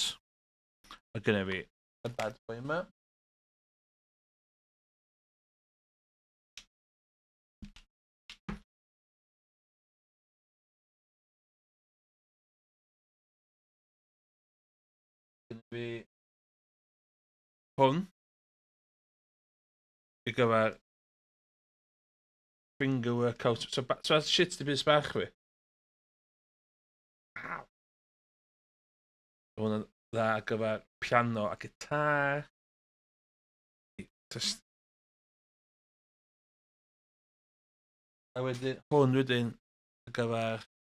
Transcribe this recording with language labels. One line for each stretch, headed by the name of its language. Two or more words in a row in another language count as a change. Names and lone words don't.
Welsh: A gynna fi y bad boy yma. Gynna fi hwn. I gyfer
English: finger workout.
Welsh: So shit di bys bach fi. Hwn yn dda ar gyfer piano a gitar. A wedyn, hwn wedyn ar gyfer...